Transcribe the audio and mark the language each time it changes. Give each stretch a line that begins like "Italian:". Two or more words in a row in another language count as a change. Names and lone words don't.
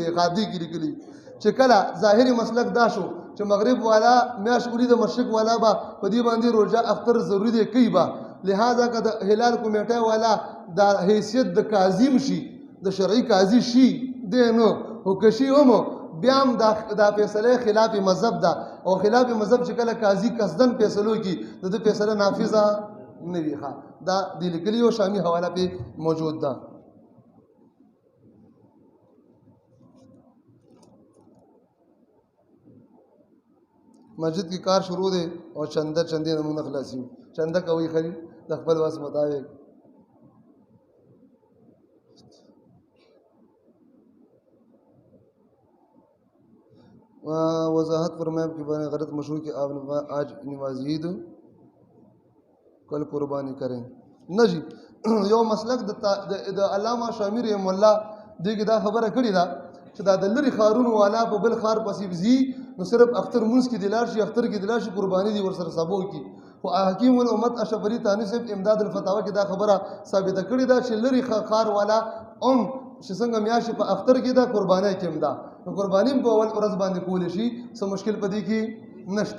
Pashto: قاضي کې لیکلي چې کله ظاهري مسلک دا شو چې مغرب والا میاشت وړي د مشرق والا به په دې باندې روژه اختر ضروري دی کوي به لہذا که د هلال کمیټه والا د حیثیت د قاضي شي د شرعي قاضي شي دی نو خو که شي هم بیا هم دا فیصله خلاف مذهب ده او خلاف مذهب چې کله قاضي قصدن فیصلو کې د ده فیصله نافظه نه وي ښه دا د لیکلي او شامي حواله پې موجود ده مسجد کې کار شروع دی او چندې نه موږ نه خلاصي چنده کوي خري د خپل وس مطابق
Urdu: وضاحت فرمائیں کہ بارے غلط مشہور کہ آپ آج نماز عید کل قربانی کریں
Pashto: نه جی یو مسلک د علامه شامي رحم الله دغه دا خبره کړې ده چې دا د لري خارونو والا په بل خار پسې وزي نو صرف اختر مونږ کې دلار شي اختر کې دلار شي قرباني دي ور سره سبو کی خو حکیم الامت اشرف علي تاني صاحب امداد الفتاوا کې دا خبره ثابته کړې ده چې لري خار والا چې څنګه میاشتې په اختر کې دا قربانۍ کې ده، نو قرباني په اول ورځ باندې کولی شي، څه مشکل پدې کې نشته.